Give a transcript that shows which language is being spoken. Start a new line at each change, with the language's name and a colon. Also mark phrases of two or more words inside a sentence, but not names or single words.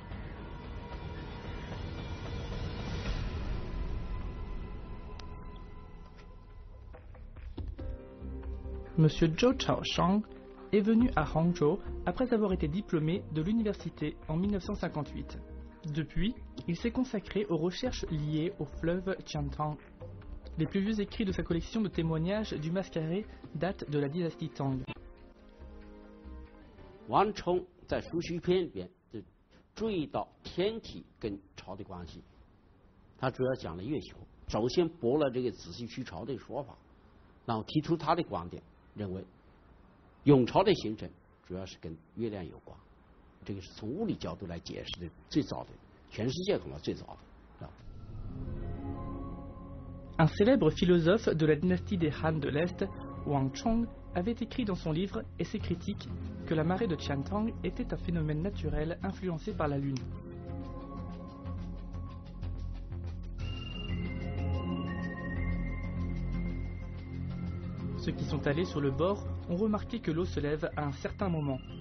French: Monsieur Zhou Chaoshang est venu à Hangzhou après avoir été diplômé de l'université en 1958. Depuis, il s'est consacré aux recherches liées au fleuve Tiantang. Les plus vieux écrits de sa collection de témoignages du mascaret datent de la dynastie Tang.
Chinese: Wang Chong 在书序篇里边就注意到天体跟潮的关系，他主要讲了月球，首先驳了这个子系虚潮的说法，然后提出他的观点，认为涌潮的形成主要是跟月亮有关，这个是从物理角度来解释的最早的，全世界恐怕最早的。
French: Un célèbre philosophe de la dynastie des Han de l'Est, Wang Chong, avait écrit dans son livre et ses critiques que la marée de Tiantang était un phénomène naturel influencé par la Lune. Ceux qui sont allés sur le bord ont remarqué que l'eau se lève à un certain moment.